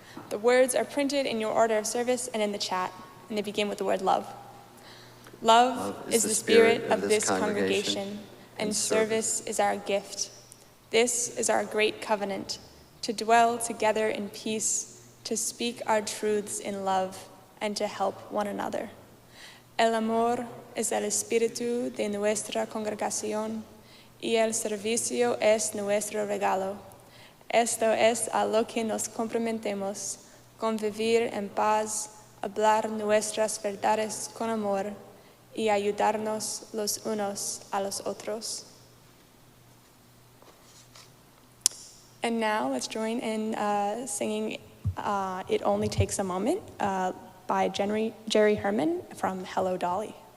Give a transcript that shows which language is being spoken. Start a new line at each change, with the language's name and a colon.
English: The words are printed in your order of service and in the chat, and they begin with the word love. Love is the spirit of this congregation, and service is our gift. This is our great covenant, to dwell together in peace, to speak our truths in love, and to help one another.
Spanish: El amor es el espíritu de nuestra congregación, y el servicio es nuestro regalo. Esto es a lo que nos comprometemos, convivir en paz, hablar nuestras verdades con amor y ayudarnos los unos a los otros.
English: And now let's join in singing It Only Takes a Moment by Jerry Herman from Hello Dolly.